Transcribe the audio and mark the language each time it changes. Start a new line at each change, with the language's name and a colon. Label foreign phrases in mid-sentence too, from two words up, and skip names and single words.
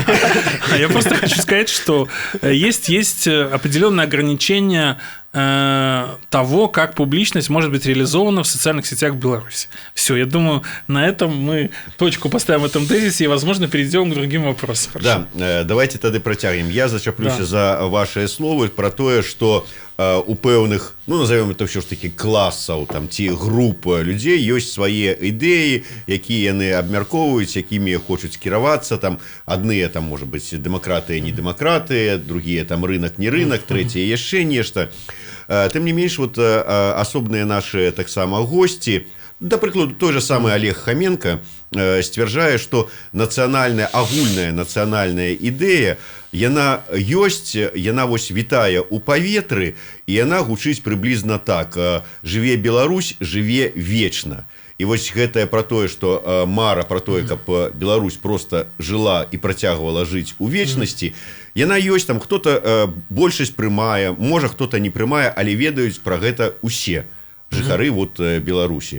Russian: Я просто хочу сказать, что есть определенные ограничения того, как публичность может быть реализована в социальных сетях в Беларуси. Все, я думаю, на этом мы точку поставим в этом тезисе и, возможно, перейдем к другим вопросам. Хорошо? Да, давайте тогда протягнем.
Belarusian: Я зачаплюся за ваши словы про то, что у пэўных, ну,
Russian: назовем это все ж таки
Belarusian: класаў, там, ці груп людзей ёсць свае ідэі, якія яны абмяркоўваюць, якімі хочуць кіравацца, там, адныя, там, можа быць, дэмакратыя, не дэмакратыя, другія, там, рынок, не рынок, трэцяе яшчэ нешта. Тым не менш, вот асобныя нашы таксама госці, да прыкладу,
Russian: той же самый
Belarusian: Олег Хоменко сцвярджае, што агульная нацыянальная ідэя, яна ёсць, яна вось вітае ў паветры, і яна гучыць прыблізна так: жыве Беларусь, жыве вечна. І вось гэтае пра тое, што мара пра тое, каб Беларусь просто жыла і працягвала жыць у вечнасці, яна ёсць, там хто-то большасць прымае, можа хто-то не прымае, але ведаюць пра гэта усе жыхары вот Беларусі.